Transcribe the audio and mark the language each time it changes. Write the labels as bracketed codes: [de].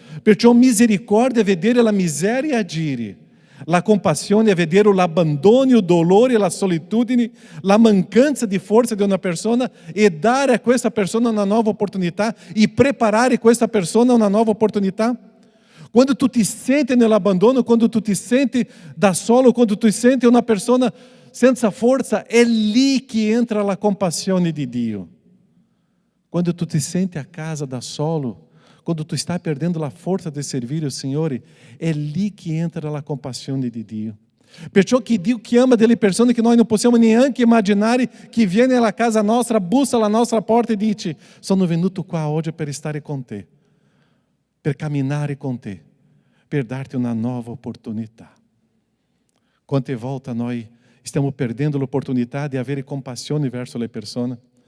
[it] Perciò misericordia è vedere la miseria agire. La compassione è vedere l'abbandono, il dolore, la solitudine, la mancanza di forza di una persona e dare a questa persona una nuova opportunità e preparare questa persona a una nuova opportunità. Quando tu ti senti nell'abbandono, quando tu ti senti da solo, quando tu ti senti una persona senza forza, è lì che entra la compassione di Dio. Quando tu ti senti a casa da solo, [pt] quando tu está perdendo a força de servir o Senhor, é ali que entra a compaixão de Dio. [it] Perciò che Dio chiama delle persone che noi non possiamo neanche immaginare, che viene alla casa nostra, bussa alla nostra porta e dice: sono venuto qua oggi per stare con te, per camminare con te, per darti una nuova opportunità. Quante volte noi stiamo perdendo l'opportunità di avere compassione verso le persone?